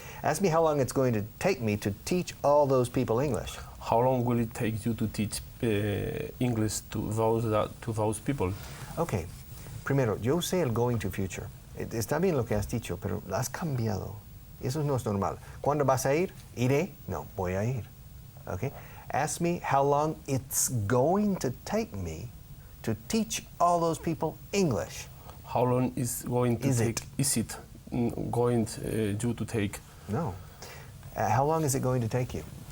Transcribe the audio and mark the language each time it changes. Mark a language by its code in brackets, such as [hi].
[en] Ask me how long it's going to take me to teach all those people English. How long will it take you to teach English to those people? [es] Ok. Primero, yo usé el [en] going to future. [es] Está bien lo que has dicho, pero lo has cambiado. Eso no es normal. ¿Cuándo vas a ir? ¿Iré? No, voy a ir. Okay? [en] Ask me how long it's going to take me to teach all those people English. How long is going to take? Is it going you to take? No. How long is it going to take you?